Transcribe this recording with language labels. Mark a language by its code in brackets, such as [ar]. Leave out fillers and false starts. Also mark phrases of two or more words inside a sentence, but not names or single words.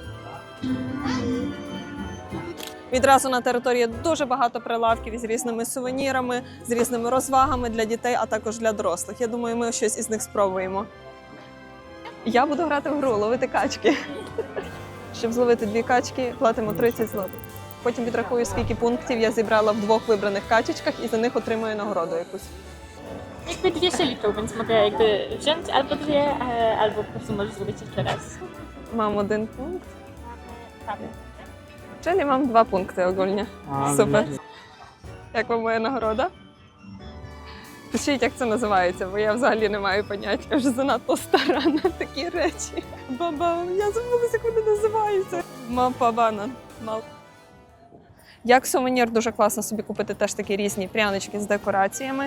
[uk] Відразу на території дуже багато прилавків із різними сувенірами, з різними розвагами для дітей, а також для дорослих. Я думаю, ми щось із них спробуємо. Я буду грати в гру, ловити качки. Щоб зловити 2 качки, платимо 30 злотих. Потім підрахую, скільки пунктів я зібрала в 2 вибраних качечках і за них отримую нагороду якусь. [pl] Jakby 2 szeliką, więc mogę jakby wziąć albo 2, albo po prostu możesz zrobić jeszcze raz. Mam 1 punkt. Prawie. Czyli mam 2 punkty ogólnie. [uk] Супер. Як вам моя нагорода? Пишіть, як це називається, бо я взагалі не маю поняття. Я вже занадто стара на такі речі. Баба, я забула, як вони називаються. Мапа-банан. Як сувенір дуже класно собі купити теж такі різні прянички з декораціями.